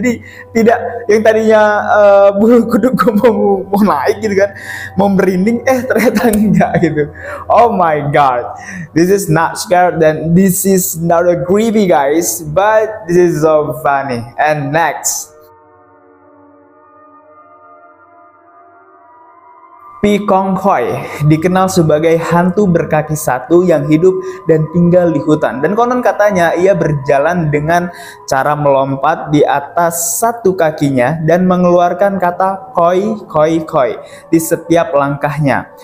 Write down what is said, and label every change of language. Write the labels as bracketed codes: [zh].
[id] Jadi tidak yang tadinya bulu kuduk gue mau naik gitu kan, mau merinding, ternyata enggak gitu. [en] Oh my god, this is not scared, [id] dan [en] this is not a creepy guys, but this is so funny. And next, [id] Pi Kong Khoi dikenal sebagai hantu berkaki satu yang hidup dan tinggal di hutan. Dan konon katanya ia berjalan dengan cara melompat di atas satu kakinya dan mengeluarkan kata koi koi koi di setiap langkahnya.